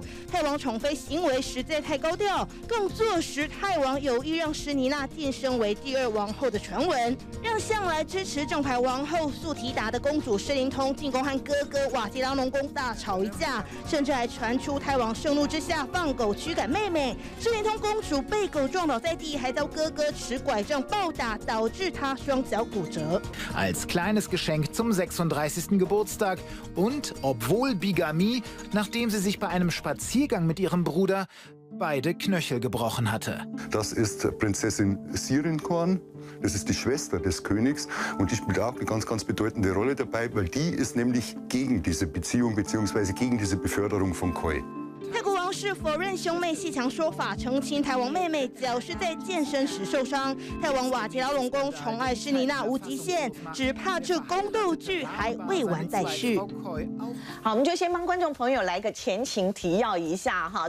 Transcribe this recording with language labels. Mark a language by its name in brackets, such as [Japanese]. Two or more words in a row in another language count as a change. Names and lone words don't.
[Chinese] 泰王寵妃行為實在太高調，更坐實泰王有意讓詩妮娜晉升為第二王後的傳聞，讓向來支持正牌王后素提達的公主詩琳通進宮和哥哥瓦吉拉隆功大吵一架，甚至還傳出泰王盛怒之下放狗驅趕妹妹，詩琳通公主被狗撞倒在地，還遭哥哥持拐杖暴打，導致她雙腳骨折。 [German] Als kleines Geschenk zum 36. Geburtstag und obwohl Bigamie, nachdem sie sich bei einem Spaziergang mit ihrem Bruder beide Knöchel gebrochen hatte. Das ist Prinzessin Sirinkon. Das ist die Schwester des Königs und die spielt auch eine ganz bedeutende Rolle dabei, weil die ist nämlich gegen diese Beziehung bzw. gegen diese Beförderung von Koi. [Chinese] 泰國王室否認兄妹鬩牆說法，澄清泰王妹妹腳是在健身時受傷。泰王瓦吉拉隆功寵愛詩妮娜無極限，只怕這宮鬥劇還未完待續。好，我們就先幫觀眾朋友來個前情提要一下哈。